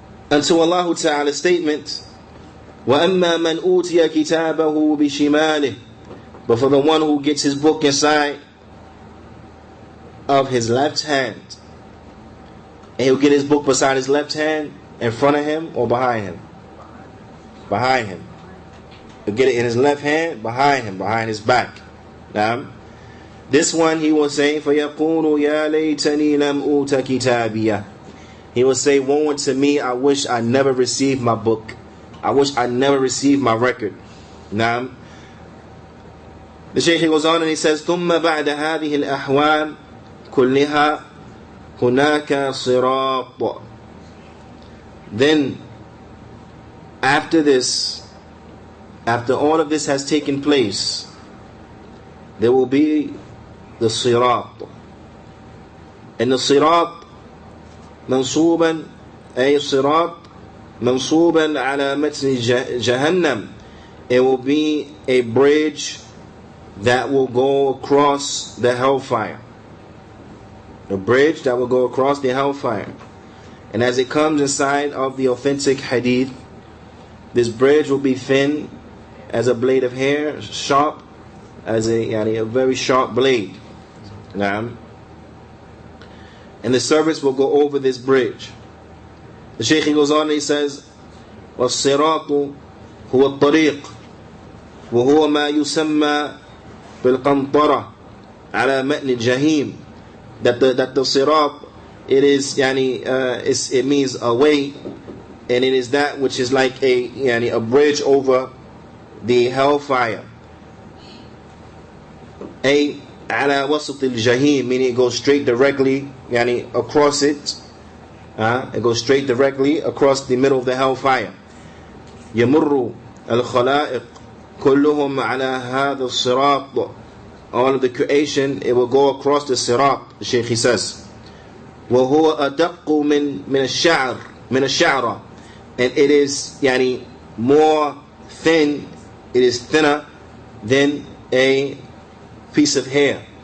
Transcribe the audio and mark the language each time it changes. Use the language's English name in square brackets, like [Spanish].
[English] Unto Allah Ta'ala's statement, [Arabic] وَأَمَّا مَنْ أُوتِيَ كِتَابَهُ بِشِمَالِهِ. [English] But for the one who gets his book inside of his left hand, and he'll get his book beside his left hand, in front of him or behind him? Behind him. He'll get it in his left hand, behind him, behind his back. Now, this one he will say, [Arabic] فَيَقُولُ يَا لَيْتَنِي لَمْ أُوتَ كِتَابِيَهْ. [English] He will say, woe unto me, I wish I never received my book. I wish I never received my record. Now, the Shaykh goes on and he says, [Arabic] ثُمَّ بَعْدَ هَذِهِ الْأَحْوَالِ كُلِّهَا هُنَاكَ صِرَاطٌ. [English] Then, after this, after all of this has taken place, there will be the sirat. And the sirat, [Arabic] منصوبا أي صراط منصوبا على متن جهنم. [English] It will be a bridge that will go across the hellfire. A bridge that will go across the hellfire. And as it comes inside of the authentic hadith, this bridge will be thin as a blade of hair, sharp as a very sharp blade. Naam. And the servants will go over this bridge. The Shaykh goes on and he says, [Arabic] وَالصِّرَاطُ هُوَ الطَّرِيقُ وَهُوَ مَا يُسَمَّى بِالْقَنْطَرَةِ عَلَى مَتْنِ الْجَهِيمِ. [English] That the sirat, it is it means a way, and it is that which is like a bridge over the hellfire. [Arabic] A ala wasat al-jahim, [English] meaning it goes straight directly across it. It goes straight directly across the middle of the hellfire. [Arabic] يمر الخلائق كلهم على هذا الصراط. [English] All of the creation, it will go across the sirat. The Shaykh says, [Arabic] وهو أدق من الشعر. [English] And it is more thin, it is thinner than a piece of hair.